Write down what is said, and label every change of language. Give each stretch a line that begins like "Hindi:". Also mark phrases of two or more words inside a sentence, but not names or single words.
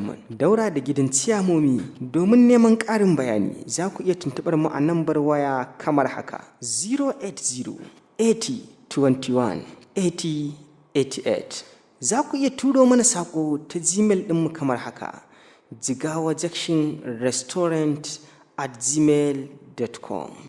Hausa: daura da gidan ciyamomi. Domin neman ƙarin bayani, za ku iya tuntuɓar mu a nambar waya kamar haka:
English: zero eight zero, eighty, twenty-one, eighty, eighty-eight.
Hausa: Za ku iya turo mana saƙo ta Gmail ɗinmu kamar haka: jigawa junction restaurant
English: at gmail dot com.